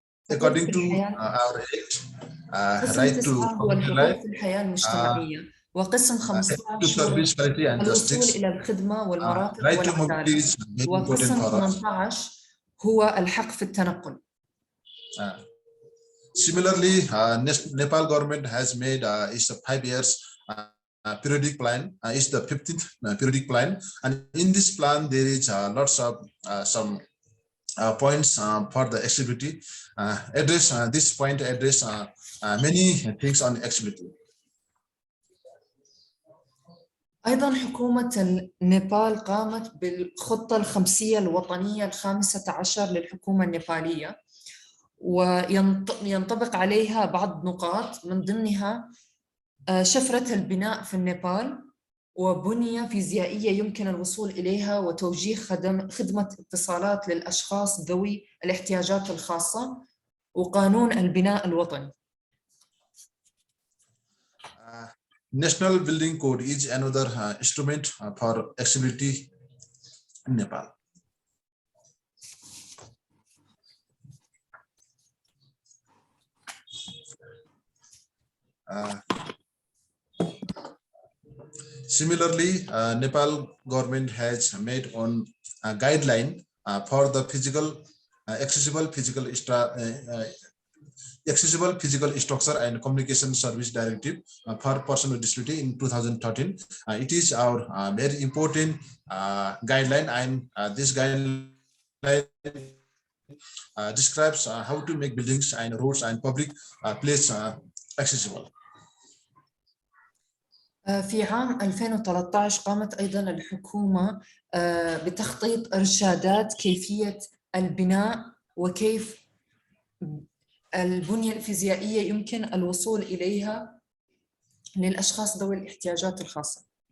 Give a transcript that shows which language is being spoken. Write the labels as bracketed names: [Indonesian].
[English] According to our act, right to [Arabic] الحقوق في الحياة المجتمعية، وقسم 15 الوصول إلى الخدمة والمرافق والعدالة، وقسم 18 هو الحق في التنقل. [English] Similarly, Nepal government has made is a 5 years periodic plan. Is the 15th periodic plan, and in this plan there is lots of some points for the accessibility. This point address many things on accessibility. [Arabic] أيضاً حكومة نيبال قامت بالخطة الخمسية الوطنية ال15 للحكومة النيبالية، وينطبق عليها بعض نقاط من ضمنها شفرة البناء في النيبال، وبنية فيزيائية يمكن الوصول إليها، وتوجيه خدمة اتصالات للأشخاص ذوي الاحتياجات الخاصة، وقانون البناء الوطني. [English] National Building Code is another instrument for accessibility in Nepal. Similarly, Nepal government has made on a guideline for the accessible physical structure and communication service directive for persons with disability in 2013. It is our very important guideline, and this guideline describes how to make buildings and roads and public places accessible. [Arabic] في عام 2013 قامت أيضاً الحكومة بتخطيط إرشادات كيفية البناء وكيف البنية الفيزيائية يمكن الوصول إليها للأشخاص ذوي الاحتياجات الخاصة.